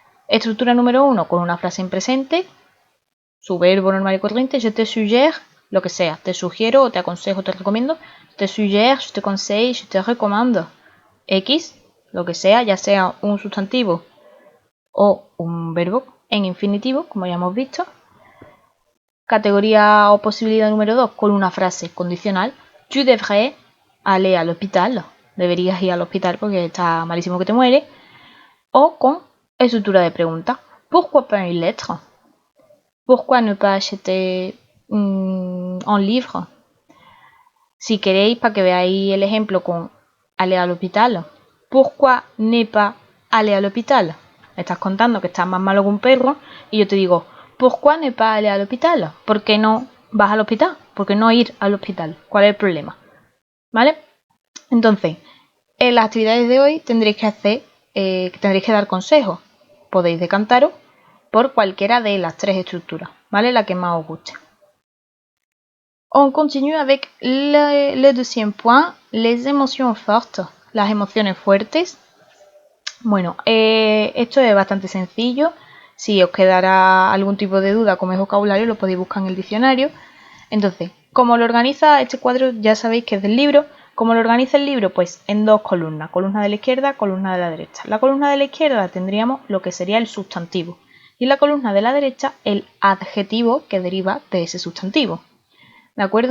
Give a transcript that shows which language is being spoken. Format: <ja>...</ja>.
<es>Estructura número 1, con una frase en presente, su verbo normal y corriente,</es> <fr>je te suggère,</fr> <es>lo que sea, te sugiero, te aconsejo, te recomiendo,</es> <fr>je te suggère, je te conseille, je te recommande,</fr> <es>X, lo que sea, ya sea un sustantivo o un verbo en infinitivo, como ya hemos visto. Categoría o posibilidad número 2, con una frase condicional,</es> <fr>tu devrais aller à l'hôpital,</fr> <es>deberías ir al hospital porque está malísimo que te mueres, o con estructura de pregunta,</es> <fr>pourquoi pas une lettre? Pourquoi ne pas acheter un livre?</fr> <es>Si queréis, para que veáis el ejemplo con aller à l'hôpital,</es> <fr>pourquoi ne pas aller à l'hôpital?</fr> <es>Me estás contando que estás más malo que un perro y yo te digo,</es> <fr>pourquoi ne pas aller à l'hôpital?</fr> <es>¿Por qué no vas al hospital? ¿Por qué no ir al hospital? ¿Cuál es el problema? ¿Vale? Entonces, en las actividades de hoy tendréis que dar consejos. Podéis decantaros por cualquiera de las tres estructuras, ¿vale? La que más os guste.</es> <fr>On continue avec le deuxième point, les émotions fortes,</fr> <es>las emociones fuertes. Bueno, esto es bastante sencillo. Si os quedará algún tipo de duda con el vocabulario, lo podéis buscar en el diccionario. Entonces, ¿cómo lo organiza este cuadro? Ya sabéis que es del libro. ¿Cómo lo organiza el libro? Pues en dos columnas, columna de la izquierda, columna de la derecha. La columna de la izquierda tendríamos lo que sería el sustantivo y en la columna de la derecha el adjetivo que deriva de ese sustantivo. ¿De acuerdo?</es>